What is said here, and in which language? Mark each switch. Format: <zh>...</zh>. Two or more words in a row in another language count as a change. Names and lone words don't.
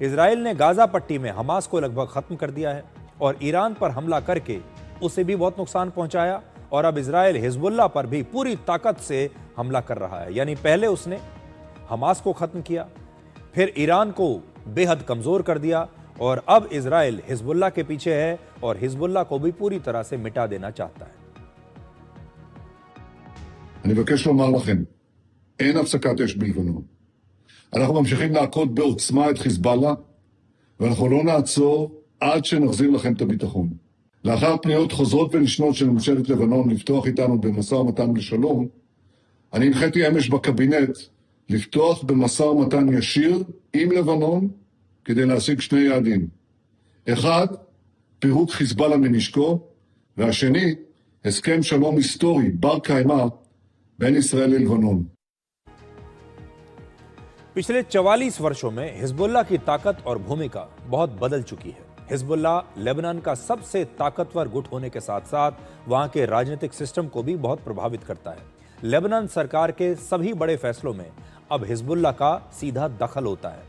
<hi>इजराइल ने गाजा पट्टी में हमास को लगभग खत्म कर दिया है और ईरान पर हमला करके उसे भी बहुत नुकसान पहुंचाया और अब इजराइल हिजबुल्लाह पर भी पूरी ताकत से हमला कर रहा है। यानी पहले उसने हमास को खत्म किया, फिर ईरान को बेहद कमजोर कर दिया और अब इजराइल हिजबुल्लाह के पीछे है और हिजबुल्लाह को भी पूरी तरह से मिटा देना चाहता है।</hi> <he>אני מבקש לומר לכם, אין הפסקת אש בלבנון. אנחנו ממשיכים להכות בעוצמה את חיזבאללה, ואנחנו לא נעצור עד שנחזיר לכם את הביטחון. לאחר פניות חוזרות ונשנות של ממשלת לבנון לפתוח איתנו במשא ומתן לשלום, אני הנחיתי אמש בקבינט לפתוח במשא ומתן ישיר עם לבנון כדי להשיג שני יעדים. אחד, פירוק חיזבאללה מנשקו, והשני, הסכם שלום היסטורי בר קיימא בין ישראל ללבנון.</he> <hi>पिछले 44 वर्षों में हिजबुल्लाह की ताकत और भूमिका बहुत बदल चुकी है। हिजबुल्लाह लेबनान का सबसे ताकतवर गुट होने के साथ साथ वहां के राजनीतिक सिस्टम को भी बहुत प्रभावित करता है। लेबनान सरकार के सभी बड़े फैसलों में अब हिजबुल्लाह का सीधा दखल होता है।</hi>